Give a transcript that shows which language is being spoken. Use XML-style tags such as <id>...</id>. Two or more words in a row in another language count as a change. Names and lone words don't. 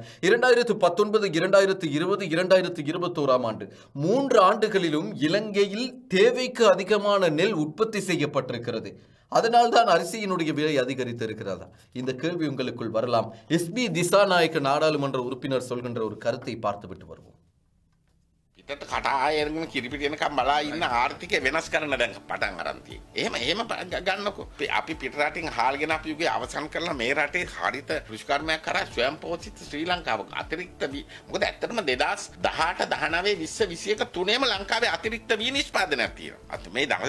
<ta>2019, 2020, 2021ஆம் ஆண்டு 3 ஆண்டுகளிலும் இலங்கையில் தேவைக்கு அதிகமான நெல் உற்பத்தி செய்யப்பட்டிருக்கிறது. அதனால் தான் அரிசியினுடைய விலை அதிகரித்து இருக்கிறதா? இந்த கேள்வி உங்களுக்குள் வரலாம். எஸ்பி திசாநாயக்க நாடாளுமன்ற உறுப்பினர் சொல்கின்ற ஒரு கருத்தை பார்த்துவிட்டு வருவோம்.</ta> <si>පිටට කටායරගෙන කිරිපිටියනකම් බලා ඉන්න ආර්ථිකය වෙනස් කරන්න දැන් පටන් අරන් තියෙන්නේ. එහෙම ගන්නකො. අපි පිට රටින් හාල්ගෙන අපි යුගේ අවසන් කරලා මේ රටේ හරිත කෘෂිකර්මයක් කරා ස්වයංපෝෂිත ශ්‍රී ලංකාව අතිරික්ත මොකද ඇත්තටම 2018 19 20 21 තුනේම ලංකාවේ අතිරික්ත වී නිෂ්පාදනයක් තියෙනවා.</si>